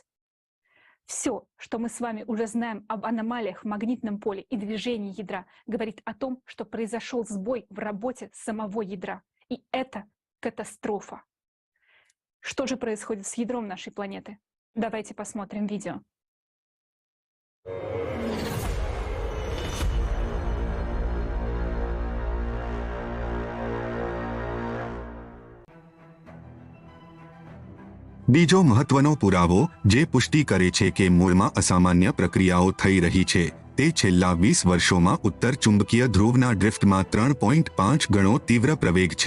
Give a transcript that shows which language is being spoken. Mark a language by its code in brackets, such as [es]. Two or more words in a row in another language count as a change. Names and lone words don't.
[ru] Все, что мы с вами уже знаем об аномалиях в магнитном поле и движении ядра, говорит о том, что произошел сбой в работе самого ядра. И это катастрофа. Что же происходит с ядром нашей планеты? Давайте посмотрим видео. [gu] બીજો મહત્વનો પુરાવો જે પુષ્ટિ કરે છે કે મૂળમાં અસામાન્ય પ્રક્રિયાઓ થઈ રહી છે તે છેલ્લા 20 વર્ષોમાં ઉત્તર ચુંબકીય ધ્રુવના ડ્રિફ્ટમાં 3.5 ગણો તીવ્ર પ્રવેગ છે.